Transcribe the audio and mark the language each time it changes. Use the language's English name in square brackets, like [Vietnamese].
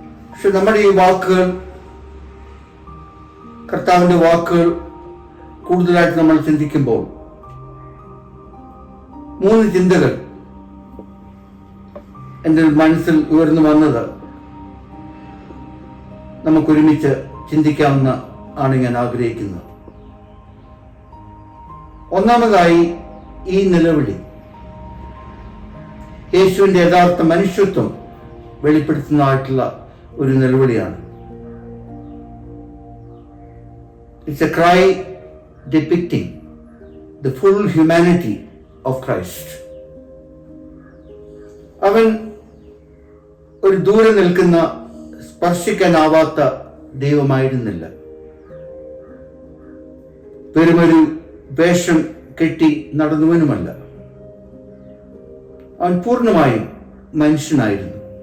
[Malayalam] പക്ഷെ നമ്മുടെ ഈ വാക്കുകൾ, കർത്താവിന്റെ വാക്കുകൾ കൂടുതലായിട്ട് നമ്മൾ ചിന്തിക്കുമ്പോൾ 3 ചിന്തകൾ എൻ്റെ മനസ്സിൽ ഉയർന്നു വന്നത് നമുക്കൊരുമിച്ച് ചിന്തിക്കാവുന്ന ആണ് ഞാൻ ആഗ്രഹിക്കുന്നത്. ഒന്നാമതായി, ഈ നിലവിളി യേശുവിന്റെ യഥാർത്ഥ മനുഷ്യത്വം വെളിപ്പെടുത്തുന്നതായിട്ടുള്ള ഒരു നിലവിളിയാണ്. [English] It's a cry depicting the full humanity of Christ. [Malayalam] അവൻ ഒരു ദൂരെ നിൽക്കുന്ന സ്പർശിക്കാനാവാത്ത ദൈവമായിരുന്നില്ല. വെറുമൊരു വേഷം കെട്ടി നടന്നുവനുമല്ല. അവൻ പൂർണ്ണമായും മനുഷ്യനായിരുന്നു.